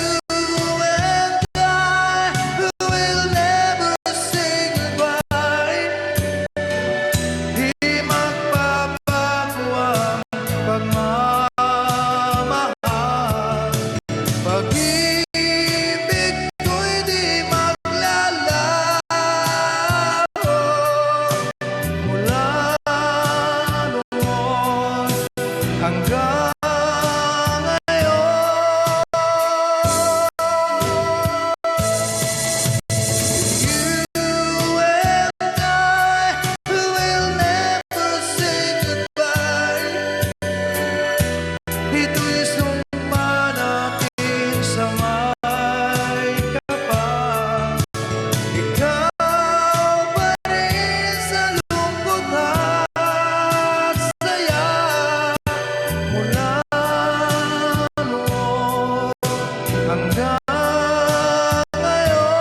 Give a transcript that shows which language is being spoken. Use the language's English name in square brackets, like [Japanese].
[English] You and I will never say goodbye. [Filipino] Di magbabago ang pagmamahal. Pag-ibig ko'y di maglalaho mula noon hanggang ngayon. [English] You and I will never say goodbye. [Filipino] Ito'y sumpa natin sa may kapal. Ikaw pa rin sa lungkot at saya mula noon hanggang ngayon.